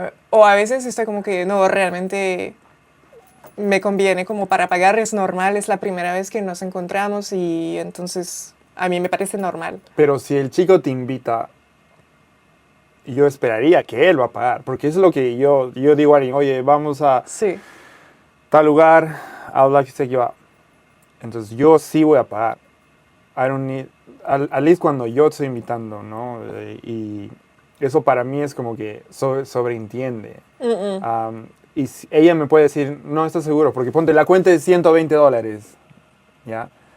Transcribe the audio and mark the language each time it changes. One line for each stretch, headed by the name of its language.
Spanish: O a veces está como que, no, realmente me conviene como para pagar, es normal, es la primera vez que nos encontramos y entonces a mí me parece normal. Pero si el chico te invita, yo esperaría que él va a pagar. Porque eso es lo que yo digo a alguien, oye, vamos a Sí.
English: tal lugar, I would like to take you out.
Spanish: Entonces yo sí voy a pagar.
English: I don't need, at least
Spanish: cuando yo estoy invitando, ¿no? Y eso para mí es como que sobreentiende. Y ella me puede decir, no estoy seguro, porque ponte la cuenta de $120, ¿ya?